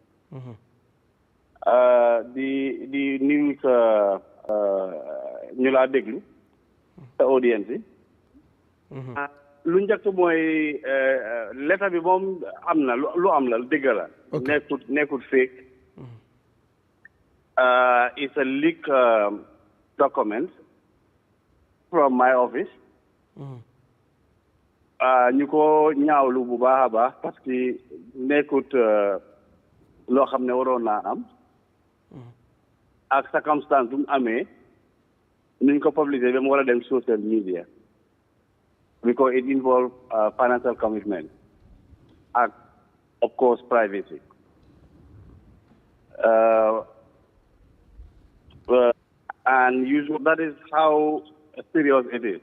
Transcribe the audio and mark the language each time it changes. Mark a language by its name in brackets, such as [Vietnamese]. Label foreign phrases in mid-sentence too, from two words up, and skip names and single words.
[Wolof] di nuyu sa ñu laa déglu sa audience yi lu njëkk mooy lettre bi moom am na lu am la dëgg la nekkut fake [English] it's a leak document from my office [Wolof] ñu ko ñaawlu bu baax a baax parce que nekkut loo xam ne waroon naa am ak circonstance bu mu amee nuñ ko publier ba mu war a dem [English] social media because it involve financial commitment and of course privacy and usually that is how serious it is.